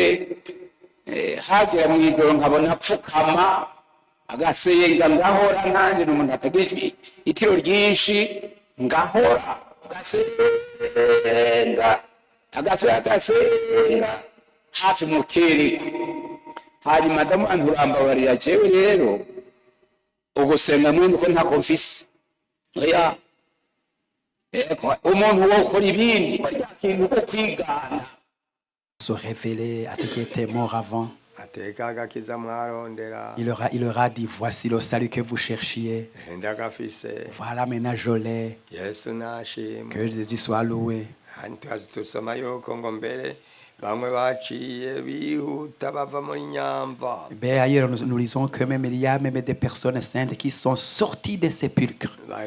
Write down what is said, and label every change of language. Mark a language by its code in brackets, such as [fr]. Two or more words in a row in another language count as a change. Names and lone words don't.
[rn] Hagera mu ijoro nkabona apfukama agasenga, ngahora nanjye n'umuntu atagira itiro ryinshi, ngahora agasenga hafi mu kereko. Hanyuma madamu anturambabarira, jewe rero ugusenga mwene uko ntako mfise. Oya, umuntu wo ukora ibindi barya kintu ko kwigana. [fr] Se révéler à ce qui était mort avant. Il leur a dit, voici le salut que vous cherchiez. Voilà, maintenant je l'ai. Que Jésus soit loué. Ben, ailleurs, nous lisons que même il y a même des personnes saintes qui sont sorties des sépulcres.